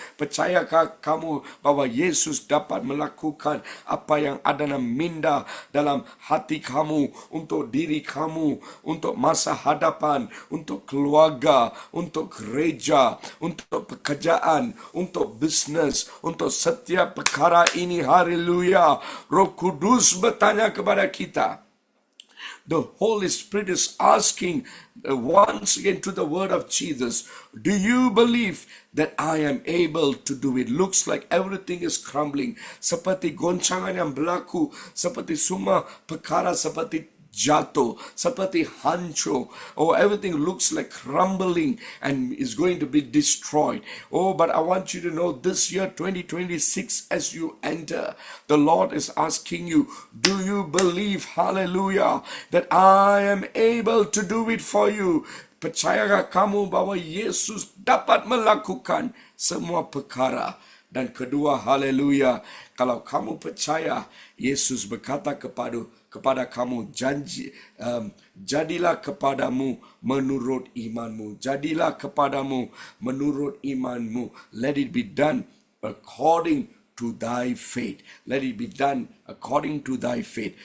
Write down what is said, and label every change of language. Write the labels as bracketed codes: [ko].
[ms] Percayakah kamu bahwa Yesus dapat melakukan apa yang ada dalam minda, dalam hati kamu, untuk diri kamu, untuk masa hadapan, untuk keluarga, untuk gereja, untuk pekerjaan, untuk bisnes, untuk setiap perkara ini, haleluya. Roh Kudus bertanya kepada kita. [en] The Holy Spirit is asking once again to the word of Jesus, do you believe that I am able to do it? Looks like everything is crumbling. [ms] Seperti goncangan yang berlaku, seperti semua perkara seperti jatuh, seperti hancur. [en] Oh, everything looks like crumbling and is going to be destroyed. Oh, but I want you to know this year 2026, as you enter, the Lord is asking you, do you believe, hallelujah, that I am able to do it for you? [ms] Percayakah kamu bahwa Yesus dapat melakukan semua perkara? Dan kedua, haleluya, kalau kamu percaya, Yesus berkata kepada kamu, jadilah kepadamu menurut imanmu. Jadilah kepadamu menurut imanmu. [en] Let it be done according to thy faith. Let it be done according to thy faith.